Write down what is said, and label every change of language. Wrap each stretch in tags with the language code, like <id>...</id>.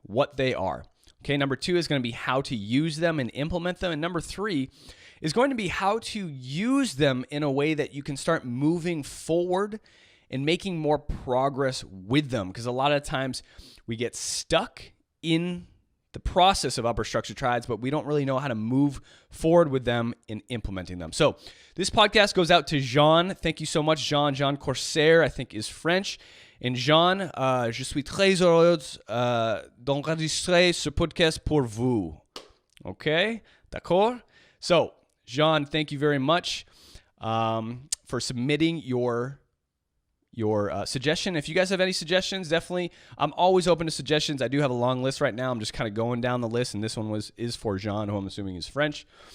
<en>Okay, number 2 is going to be how to use them and implement them. And number 3 is going to be how to use them in a way that you can start moving forward and making more progress with them, because a lot of times we get stuck in the process of upper structure triads, but we don't really know how to move forward with them in implementing them. So this podcast goes out to Jean. Thank you so much, Jean. Jean Corsair, I think, is French.</en> <fr>And Jean, je suis très heureuse d'enregistrer ce podcast pour vous. Okay? D'accord?</fr> <en>So, Jean, thank you very much for submitting your suggestion. If you guys have any suggestions, definitely, I'm always open to suggestions. I do have a long list right now. I'm just kind of going down the list, and this one is for Jean, who I'm assuming is French.</en>